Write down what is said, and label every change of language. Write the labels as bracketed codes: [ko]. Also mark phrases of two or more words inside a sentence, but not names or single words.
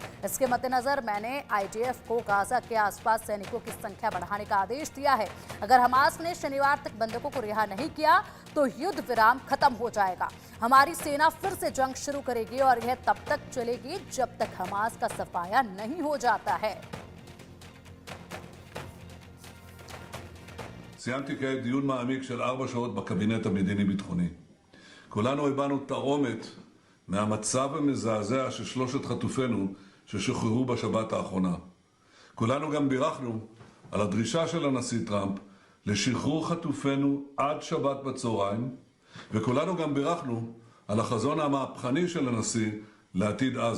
[hi] इसके मद्देनजर मैंने आईडीएफ को गाजा के आसपास सैनिकों की संख्या बढ़ाने का आदेश दिया है। अगर हमास ने शनिवार तक बंधकों को रिहा नहीं किया तो युद्ध विराम खत्म हो जाएगा। हमारी सेना फिर से जंग शुरू करेगी और यह तब तक चलेगी जब तक हमास का सफाया नहीं हो जाता है। [he] סיימתי כעת דיון מעמיק של 4 שעות בקבינט המדיני-ביטחוני. כולנו הבנו תרעומת מהמצב המזעזע של 3 חטופינו ששוחררו בשבת האחרונה. כולנו גם בירכנו על הדרישה של הנשיא טראמפ לשחרור חטופינו עד שבת בצהריים, וכולנו גם בירכנו על החזון המהפכני של הנשיא לעתיד עזה.